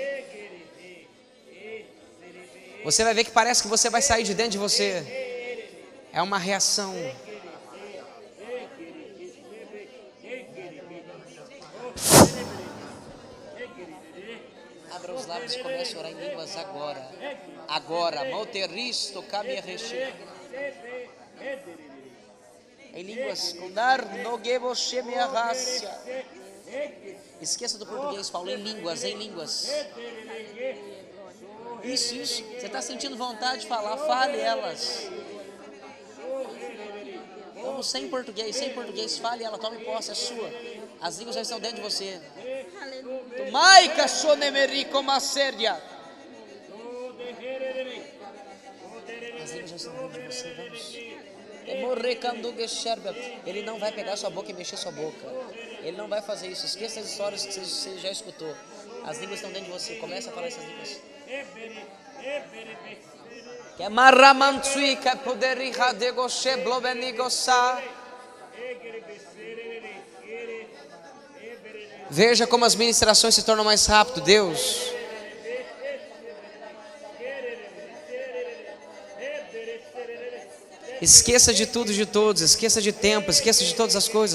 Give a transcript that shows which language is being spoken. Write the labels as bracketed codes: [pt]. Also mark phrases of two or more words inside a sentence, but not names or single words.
[pt] Você vai ver que parece que você vai sair de dentro de você. É uma reação. Abra os lábios e comece a orar em línguas agora. Agora, malteristo, camerreche. Em línguas, condar, noguebo, chemiarrácia. Esqueça do português, Paulo, em línguas, em línguas. Isso. Você está sentindo vontade de falar, fale elas. Vamos sem português, fale ela, tome posse, é sua. As línguas já estão dentro de você. Maica sonemeri como a sérdia. As línguas já estão dentro de você, vamos. Ele não vai pegar sua boca e mexer sua boca. Ele não vai fazer isso. Esqueça as histórias que você já escutou. As línguas estão dentro de você. Comece a falar essas línguas. Que marramantsui que poderi radegoshe blobenigosa. Veja como as ministrações se tornam mais rápido, Deus. Esqueça de tudo e de todos, esqueça de tempo, esqueça de todas as coisas.